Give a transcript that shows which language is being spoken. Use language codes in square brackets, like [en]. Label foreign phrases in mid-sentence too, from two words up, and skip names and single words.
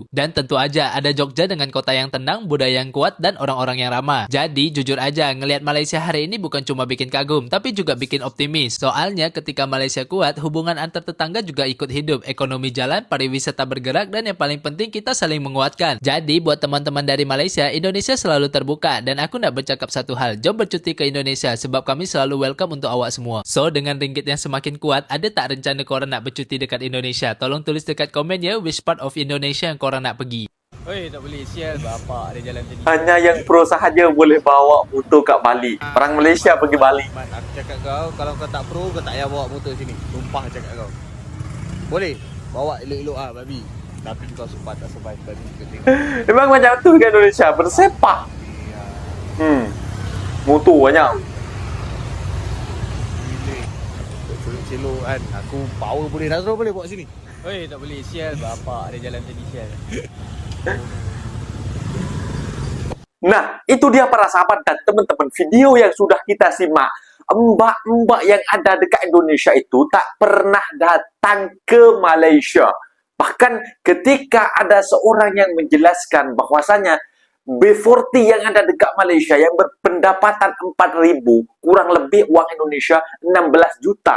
[id] Dan tentu aja ada Jogja dengan kota yang tenang, budaya yang kuat dan orang-orang yang ramah. Jadi jujur aja ngelihat Malaysia hari ini bukan cuma bikin kagum, tapi juga bikin optimis. Soalnya ketika Malaysia kuat, hubungan antar tetangga juga ikut hidup, ekonomi jalan, pariwisata bergerak, dan yang paling penting kita saling menguatkan. Jadi buat teman-teman dari Malaysia, [ms] Indonesia selalu terbuka dan aku nak bercakap satu hal, jom bercuti ke Indonesia sebab kami selalu welcome untuk awak semua. So dengan ringgit yang semakin kuat, ada tak rencana korang nak bercuti dekat Indonesia? Tolong tulis dekat komen ya [en] which part of Indonesia [ms] yang korang nak pergi. Oi, tak boleh sial bapak dia jalan tadi. Hanya yang pro sahaja boleh bawa motor kat Bali. Orang Malaysia pergi Bali. Mat, aku cakap kau, kalau kau tak pro, kau tak payah bawa motor sini. Sumpah cakap kau. Boleh bawa elok-elok babi. Tapi kau sempat tak survive babi. Memang macam tu kan Indonesia, bersepah. Motor banyak. Celok kan. Aku power boleh dah boleh bawa sini. Oi, tak boleh sial bapak dia jalan tadi sial. [id] Nah, itu dia para sahabat dan teman-teman video yang sudah kita simak. [ms] Mbak-mbak yang ada dekat Indonesia itu tak pernah datang ke Malaysia. Bahkan ketika ada seorang yang menjelaskan bahwasanya B40 yang ada dekat Malaysia yang berpendapatan 4.000, kurang lebih uang Indonesia 16 juta.